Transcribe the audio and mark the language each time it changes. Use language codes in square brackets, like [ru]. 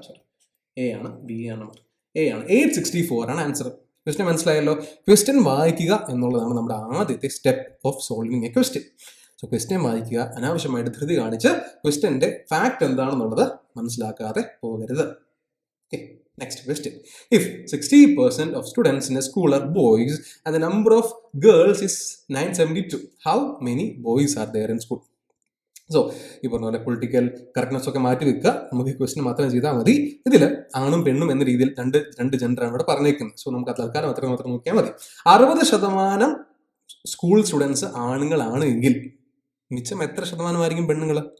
[ml] Sorry, A ആണ്, B ആണ്, A ആണ്. 864 ആണ് ആൻസർ. ക്വസ്റ്റ്യൻ മനസ്സിലായല്ലോ. ക്വസ്റ്റ്യൻ വായിക്കുക എന്നുള്ളതാണ് നമ്മുടെ ആദ്യത്തെ [en] Step of solving a question. [ml] So question വായിക്കുക, അനാവശ്യമായിട്ട് ധൃതി കാണിച്ച് ക്വസ്റ്റ്യന്റെ ഫാക്ട് എന്താണെന്നുള്ളത് മനസ്സിലാക്കാതെ പോകരുത്. [en] Okay, next question. If 60% of students in a school are boys and the number of girls is 972, how many boys are there in school? [ml] So ഈ പറഞ്ഞ പോലെ പൊളിറ്റിക്കൽ കറക്റ്റ്നെസ് ഒക്കെ മാറ്റി വെക്കുക. നമുക്ക് ഈ ക്വസ്റ്റ്യൻ മാത്രം ചെയ്താൽ മതി. ഇതിൽ ആണും പെണ്ണും എന്ന രീതിയിൽ രണ്ട് ജെൻഡറാണ് ഇവിടെ പറഞ്ഞേക്കുന്നത്. സോ നമുക്ക് തൽക്കാലം മാത്രം നോക്കിയാൽ മതി. 60% സ്കൂൾ സ്റ്റുഡൻസ് ആണുങ്ങളാണ് എങ്കിൽ മിച്ചം എത്ര ശതമാനമായിരിക്കും പെണ്ണുങ്ങൾ?